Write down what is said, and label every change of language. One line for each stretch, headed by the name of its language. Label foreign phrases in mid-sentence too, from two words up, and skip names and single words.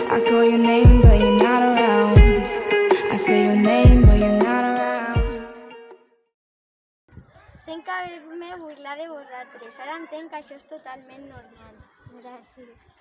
English: call your name, but you're not around. I say your name, but you're not around.
Catalan: Sense haver-me burlar de vosaltres. Ara entenc que això és totalment normal. Gràcies.